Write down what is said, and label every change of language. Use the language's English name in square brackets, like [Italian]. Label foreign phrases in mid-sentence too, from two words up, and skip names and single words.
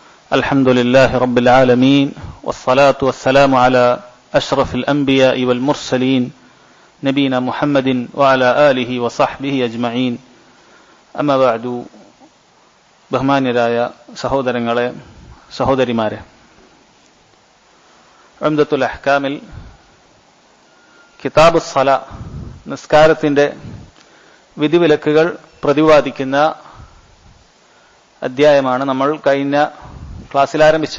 [Arabic] الحمد لله رب العالمين والصلاة والسلام على أشرف الأنبياء والمرسلين نبينا محمد وعلى آله وصحبه أجمعين أما بعد [Malayalam] ബഹുമാന്യരായ സഹോദരങ്ങളെ സഹോദരിമാരെ, ഉംദത്തുൽ അഹ്കാമിൽ കിതാബുസ് സല നിസ്കാരത്തിന്റെ വിധിവിലക്കുകൾ പ്രതിപാദിക്കുന്ന അധ്യായമാണ് നമ്മൾ കഴിഞ്ഞ ക്ലാസ്സിൽ ആരംഭിച്ചത്.